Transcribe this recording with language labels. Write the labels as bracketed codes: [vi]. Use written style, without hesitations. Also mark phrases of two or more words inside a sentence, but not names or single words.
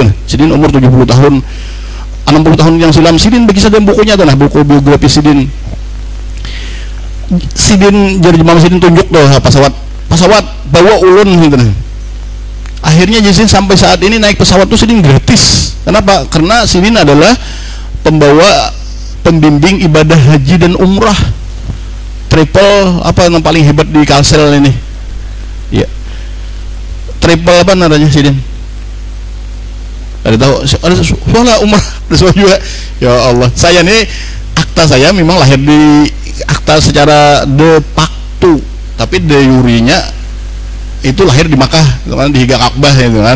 [bjn] Sidin umur 70 tahun 60 tahun yang silam Sidin bagi dalam bukunya tuh nah buku biografi Sidin jar Mama Sidin tunjuk tuh pesawat bawa ulun gitu nah. [id] Akhirnya Sidin sampai saat ini naik pesawat tuh Sidin gratis. Kenapa? Karena Sidin adalah pembimbing ibadah haji dan umrah triple yang paling hebat di Kalsel ini ya, triple apa namanya Sidin? Ada tahu? Ada soalnya umrah ada juga ya Allah. Saya nih akta saya memang lahir di akta secara [la] de facto [id] tapi de jurinya itu lahir di Makkah kan, di Higa Ka'bah gitu kan.